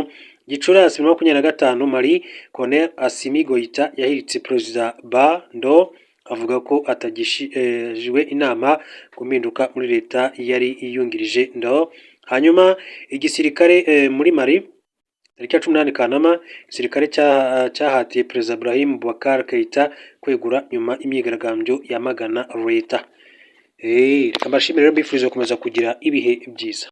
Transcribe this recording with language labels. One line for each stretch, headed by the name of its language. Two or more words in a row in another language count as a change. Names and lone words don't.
Kinyarwanda: Gicurasi 2025 Mali Colonel Assimi Goïta yahiritse President Bando avuga ko atagishijwe inama kuminduka muri leta yari iyungirije ndo. Hanyuma igisirikare muri Mali tariki ya 18 Kanama igisirikare cyahatiye President Ibrahim Boubacar Keïta kwegura nyuma imyigaragambyo yamagana leta. Reka mbashimire rero mbifuriza gukomeza kugira ibihe byiza.